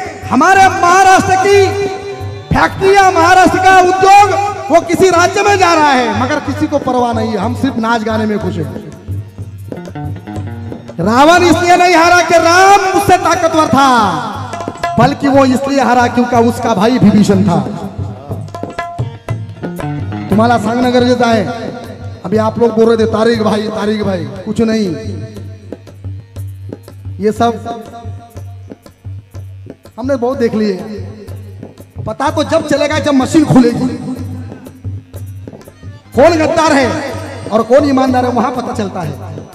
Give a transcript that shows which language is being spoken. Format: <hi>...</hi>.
<hi>हमारे महाराष्ट्र की फैक्ट्रियां, महाराष्ट्र का उद्योग वो किसी राज्य में जा रहा है, मगर किसी को परवाह नहीं है. हम सिर्फ नाच गाने में खुश हैं. रावण इसलिए नहीं हारा कि राम उससे ताकतवर था, बल्कि वो इसलिए हारा क्योंकि उसका भाई विभीषण था.</hi> <mr>तुम्हाला सांगणं गरजेचं आहे.</mr> <hi>अभी आप लोग बोल रहे थे तारिक भाई कुछ नहीं. ये सब हमने बहुत देख लिए. पता तो जब चलेगा जब मशीन खुलेगी. कौन गद्दार है और कौन ईमानदार है वहां पता चलता है.</hi>